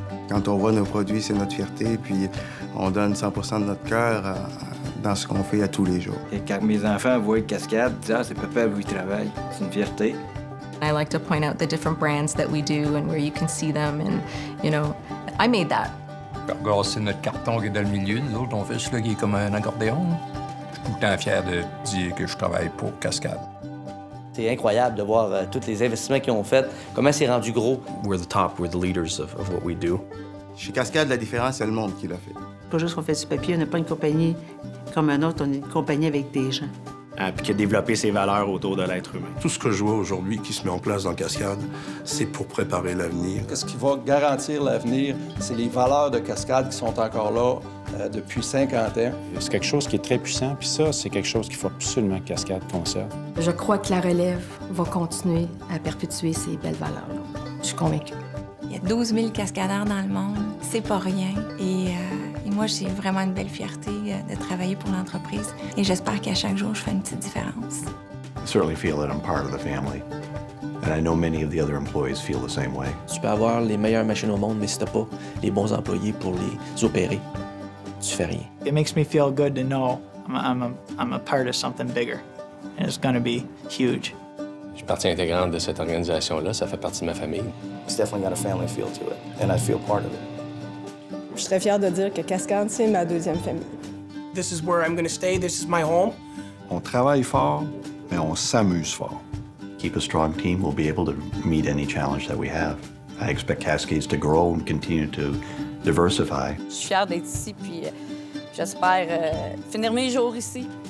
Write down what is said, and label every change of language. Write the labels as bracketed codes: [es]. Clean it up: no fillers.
[fr] Quand on voit nos produits, c'est notre fierté, puis on donne 100% de notre cœur dans ce qu'on fait à tous les jours. Et quand mes enfants voient Cascade, ils disent « Ah, c'est papa où il travaille. » C'est une fierté. [en] I like to point out the different brands that we do and where you can see them and, you know, I made that. [fr] Regasser notre carton qui est dans le milieu. Nous autres, on fait celui qui est comme un accordéon. Je suis tout le temps fier de dire que je travaille pour Cascade. C'est incroyable de voir tous les investissements qu'ils ont faits, comment c'est rendu gros. [en] We're the top, we're the leaders of what we do. [fr] Chez Cascade, la différence, c'est le monde qui l'a fait. Pas juste qu'on fait du papier, on n'est pas une compagnie comme un autre, on est une compagnie avec des gens. Puis qui a développé ses valeurs autour de l'être humain. Tout ce que je vois aujourd'hui qui se met en place dans Cascade, c'est pour préparer l'avenir. Ce qui va garantir l'avenir, c'est les valeurs de Cascade qui sont encore là depuis 50 ans. C'est quelque chose qui est très puissant, puis ça, c'est quelque chose qu'il faut absolument que Cascade conserve. Je crois que la relève va continuer à perpétuer ces belles valeurs-là. Je suis convaincue. Il y a 12 000 cascadeurs dans le monde, c'est pas rien. Et moi, j'ai vraiment une belle fierté de travailler pour l'entreprise. Et j'espère qu'à chaque jour, je fais une petite différence. [en] I certainly feel that I'm part of the family. And I know many of the other employees feel the same way. [fr] Tu peux avoir les meilleures machines au monde, mais si t'as pas les bons employés pour les opérer, tu fais rien. [en] It makes me feel good to know I'm a part of something bigger. And it's going to be huge. [fr] Je suis partie intégrante de cette organisation-là, ça fait partie de ma famille. [en] It's definitely got a family feel to it, and I feel part of it. [fr] Je suis très fière de dire que Cascade, c'est ma deuxième famille. [en] This is where I'm going to stay. This is my home. [fr] On travaille fort, mais on s'amuse fort. [en] Keep a strong team, we'll be able to meet any challenge that we have. I expect Cascades to grow and continue to diversify. [fr] Je suis fière d'être ici, puis j'espère finir mes jours ici.